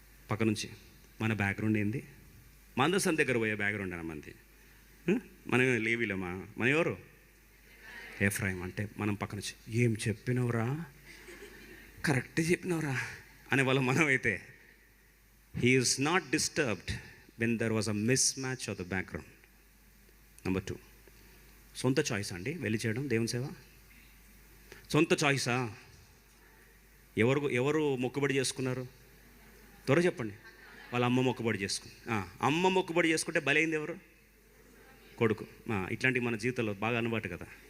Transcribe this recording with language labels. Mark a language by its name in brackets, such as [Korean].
[Telugu] పక్క నుంచి మన బ్యాక్గ్రౌండ్ ఏంది? మందసం దగ్గర పోయే బ్యాక్గ్రౌండ్ అన్న మంది. మనం లేవీలమా? మన ఎవరు? ఎఫ్రాయిం. అంటే మనం పక్క నుంచి ఏం చెప్పినవురా, కరెక్ట్ చెప్పినవురా అనే వాళ్ళం మనం అయితే. [English] He is not disturbed when there was a mismatch of the background. [Telugu] Number 2, సొంత చాయిస్ అండి వెళ్ళి చేయడం దేవుని సేవ. సొంత చాయిసా? ఎవరు మొక్కుబడి చేసుకున్నారు? త్వరగా చెప్పండి. వాళ్ళ అమ్మ మొక్కుబడి చేసుకుంది. అమ్మ మొక్కుబడి చేసుకుంటే బలైంది ఎవరు? కొడుకు. ఇట్లాంటివి మన జీవితంలో బాగా అనుబాటు కదా.